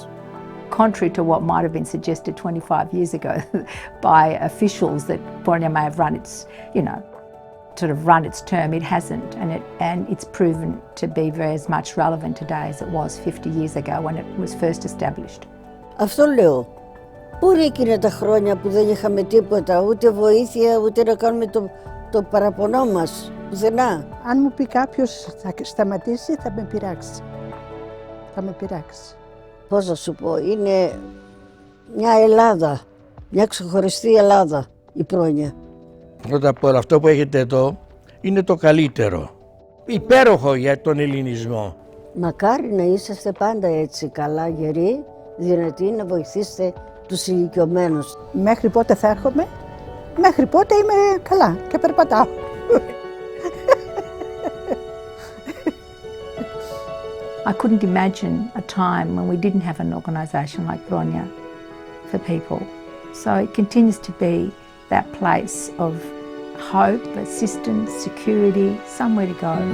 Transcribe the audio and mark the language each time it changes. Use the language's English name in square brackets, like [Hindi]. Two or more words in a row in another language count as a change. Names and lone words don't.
[English] Contrary to what might have been suggested 25 years ago by officials that PRONIA may have run its, sort of run its term, it hasn't, and it's proven to be very as much relevant today as it was 50 years ago when it was first established. [Greek] Αυτό λέω. Πού είναι εκείνα τα χρόνια που δεν είχαμε τίποτα, ούτε βοήθεια, ούτε να κάνουμε το παραπονό μας, πουθενά. Αν μου πει κάποιος θα σταματήσει, θα με πειράξει. Θα με πειράξει. Πώς να σου πω, είναι μια Ελλάδα, μια ξεχωριστή Ελλάδα η πρόνοια. Πρώτα απ' όλα αυτό που έχετε εδώ είναι το καλύτερο. Υπέροχο για τον ελληνισμό. Μακάρι να είσαστε πάντα έτσι καλά, γεροί, δυνατοί, να βοηθήσετε τους ηλικιωμένους. Μέχρι πότε θα έρχομαι? Μέχρι πότε είμαι καλά και περπατάω. [English] I couldn't imagine a time when we didn't have an organisation like PRONIA for people. So it continues to be that place of hope, assistance, security, somewhere to go.